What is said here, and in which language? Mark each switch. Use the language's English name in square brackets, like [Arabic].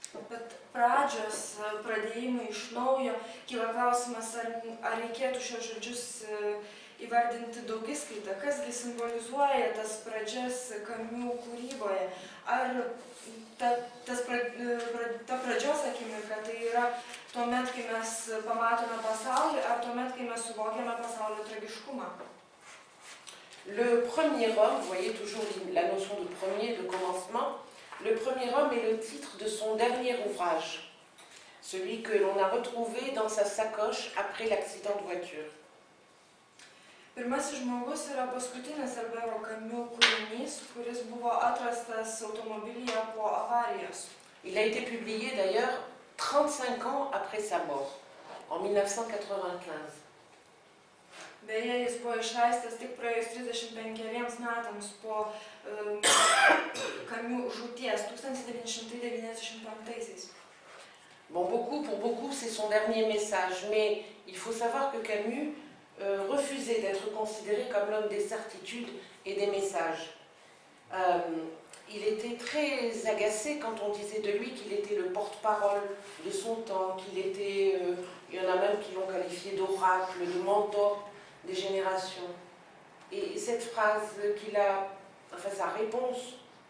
[Lithuanian] Bet pradžios, pradėjimai iš naujo, kyla klausimas, ar reikėtų šios žodžius įvardinti daugiskaitą, kasgi simbolizuoja tas pradžias Camus kūryboje. Ar ta pradžios akimirka tai yra tuomet, kai mes pamatome pasaulį, ar tuomet, kai mes suvokiame pasaulio tragiškumą? [French] Le premier homme, vous voyez toujours la notion de premier, de commencement. Le premier homme est le titre de son dernier ouvrage, celui que l'on a retrouvé dans sa sacoche après l'accident de voiture. [Lithuanian] Pirmasis žmogus yra paskutinis Albero Camus kūrinys, kuris buvo atrastas automobilyje po avarijos. [French] Il a été publié d'ailleurs 35 ans après sa mort, en 1995. [Lithuanian] Beje, jis buvo išleistas tik praėjus 35 metams po Camus žūties 1995. [French] Bon, pour beaucoup, c'est son dernier message, mais il faut savoir que Camus refusait d'être considéré comme l'homme des certitudes et des messages. Il était très agacé quand on disait de lui qu'il était le porte-parole de son temps, qu'il était, il y en a même qui l'ont qualifié d'oracle, de mentor des générations. Et cette phrase qu'il a, enfin sa réponse